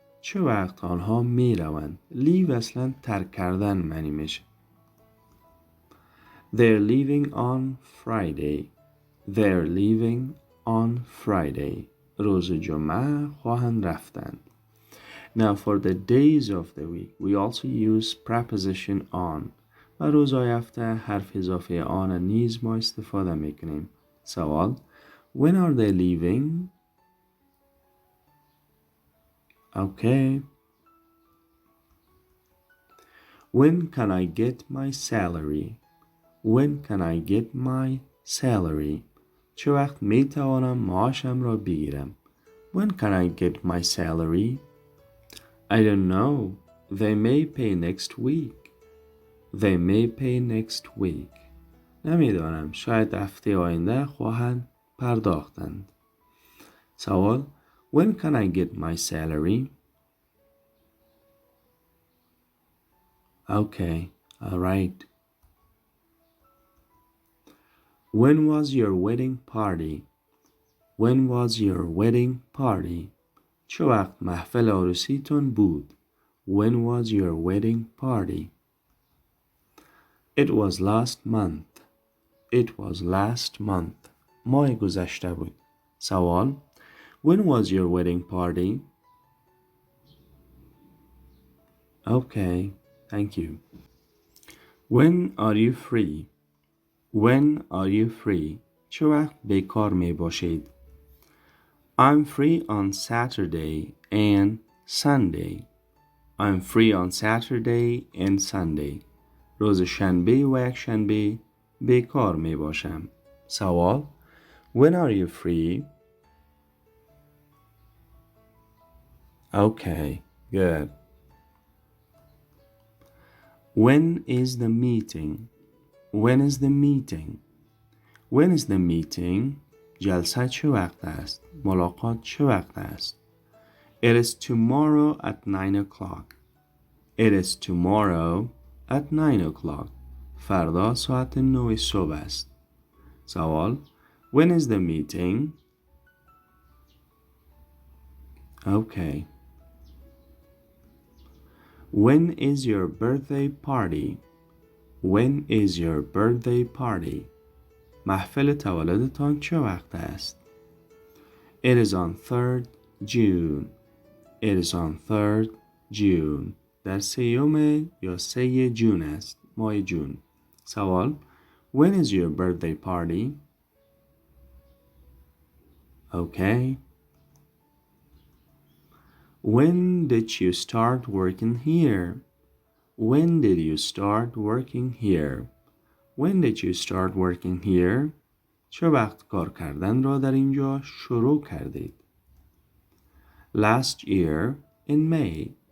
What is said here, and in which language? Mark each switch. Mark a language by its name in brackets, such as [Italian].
[Persian] چه وقت آنها می روند؟ leave اصلا ترک کردن معنی میشه. [English] They're leaving on Friday. They're leaving on Friday. [Persian] روز جمعه خواهند رفتند. [English] Now for the days of the week, we also use preposition on. [Persian] و روزهای هفته حرف اضافه آن نیز ما استفاده میکنیم. سوال: [English] When are they leaving? Okay. When can I get my salary? When can I get my salary? [Persian] چه وقت می توانم معاشم را بگیرم؟ [English] When can I get my salary? I don't know. They may pay next week. They may pay next week. [Persian] نمیدانم. شاید هفته آینده خواهند پرداختند. سوال: [English] When can I get my salary? Okay, all right. When was your wedding party? When was your wedding party? [Persian] چه وقت محفل عروسیتون بود؟ [English] When was your wedding party? It was last month. It was last month. [Persian] ماه گذشته بود. سوال: [English] When was your wedding party? Okay, thank you. When are you free? When are you free? [Persian] چه وقت بیکار می باشید؟ [English] I'm free on Saturday and Sunday. I'm free on Saturday and Sunday. [Persian] روز شنبه و یک شنبه بیکار می باشم. سوال: [English] When are you free? Okay, good. When is the meeting? When is the meeting? When is the meeting? [Persian] جلسه چه وقت است؟ ملاقات چه وقت است؟ [English] It is tomorrow at 9 o'clock. It is tomorrow at 9 o'clock. [Persian] فردا ساعت 9 صبح است. سوال: [English] When is the meeting? Okay. When is your birthday party? When is your birthday party? [Persian] محفل تولدتان چه وقت است؟ [English] It is on 3rd June. It is on 3rd June. [Persian] در 3 یا 3 جون است. ماه جون. سوال: [English] When is your birthday party? Okay. When did you start working here? When did you start working here? When did you start working here? [Persian] چه وقت کار کردن را در اینجا شروع کردید؟ [English] Last year in May.